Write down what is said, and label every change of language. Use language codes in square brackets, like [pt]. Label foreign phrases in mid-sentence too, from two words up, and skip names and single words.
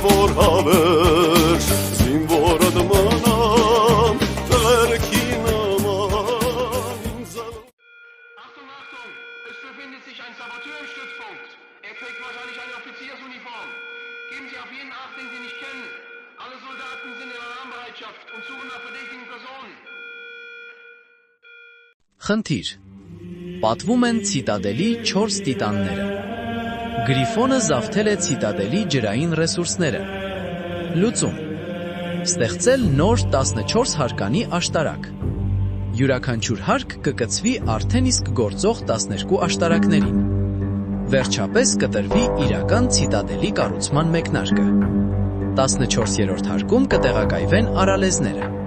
[de] vorhaber Zimvor admanam Verkinaman Achtung, Achtung! Es befindet sich ein Saboteur im Stützpunkt. Er trägt wahrscheinlich eine Offiziersuniform. Geben Sie auf jeden Acht, den Sie nicht kennen. Alle Soldaten sind in Alarmbereitschaft und suchen nach verdächtigen Personen. [hy] Խնդիր։ Պատվում են ցիտադելի 4 տիտանները։ Գրիֆոնը զավթել է ցիտադելի ջրային ռեսուրսները։ Լուծում։ Ստեղծել նոր 14 հարկանի աշտարակ։ Յուրաքանչյուր հարկ կկցվի արդեն իսկ գործող 12 աշտարակներին։ Վերջապես կտրվի իրական ցիտադելի կառուցման մեկնարկը։ 14-րդ հարկում կտեղակայվեն արալեզները։